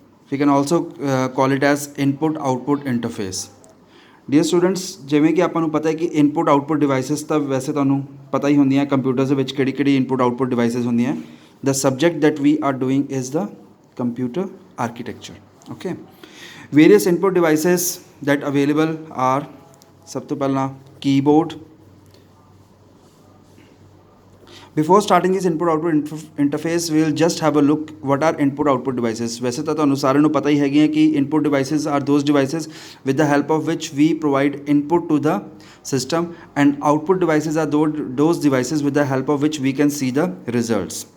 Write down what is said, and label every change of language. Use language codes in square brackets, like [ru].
[en] We can also call it as input output interface. [pa] Dear students, ਜਿਵੇਂ ਕਿ ਆਪਾਂ ਨੂੰ ਪਤਾ ਹੈ ਕਿ ਇਨਪੁਟ ਆਊਟਪੁੱਟ ਡਿਵਾਈਸਿਸ ਤਾਂ ਵੈਸੇ ਤੁਹਾਨੂੰ ਪਤਾ ਹੀ ਹੁੰਦੀਆਂ ਕੰਪਿਊਟਰਸ ਦੇ ਵਿੱਚ ਕਿਹੜੀ ਇਨਪੁਟ ਆਊਟਪੁੱਟ ਡਿਵਾਈਸਿਸ ਹੁੰਦੀਆਂ. [en] The subject that we are doing is the computer architecture. Okay, various input devices that available are, [pa] ਸਭ ਤੋਂ ਪਹਿਲਾਂ [en] Keyboard. Before starting this input output interface, we will just have a look what are input output devices. [hi] वैसे तो [pa] ਤੁਹਾਨੂੰ ਸਾਰਿਆਂ ਨੂੰ ਪਤਾ ਹੀ ਹੈਗੇ [en] कि input devices are those devices with the help of which we provide input to the system, and output devices are those devices with the help of which we can see the results.